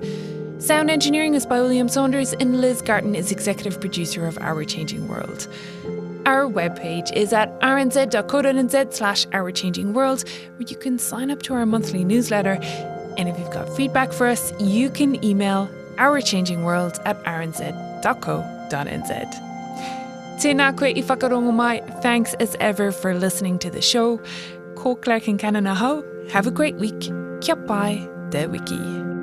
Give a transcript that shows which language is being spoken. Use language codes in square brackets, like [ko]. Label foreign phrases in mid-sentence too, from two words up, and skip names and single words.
[en] Sound engineering is by William Saunders, and Liz Garton is executive producer of Our Changing World. Our webpage is at rnz.co.nz/ourchangingworld, where you can sign up to our monthly newsletter. And if you've got feedback for us, you can email ourchangingworld@rnz.co.nz. [mi] Tēnā koe I whakarongo mai. [en] Thanks as ever for listening to the show. [mi] Ko Claire Kincannon ahau. [en] Have a great week. [mi] Kia pai, te wiki.